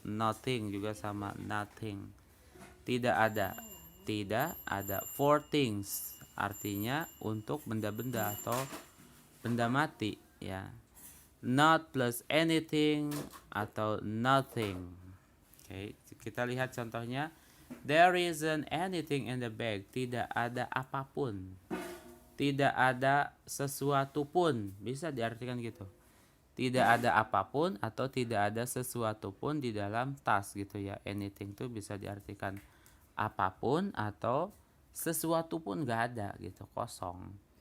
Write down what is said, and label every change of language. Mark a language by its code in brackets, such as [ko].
[id] Nothing juga sama, nothing. Tidak ada. Tidak ada. [en] For things [id] artinya untuk benda-benda atau benda mati ya. Not plus anything atau nothing. Oke, kita lihat contohnya. [en] There isn't anything in the bag. [id] Tidak ada apapun. Tidak ada sesuatu pun, bisa diartikan gitu. Tidak ada apapun atau tidak ada sesuatu pun di dalam tas gitu ya. Anything itu bisa diartikan apapun atau sesuatu pun gak ada gitu, kosong.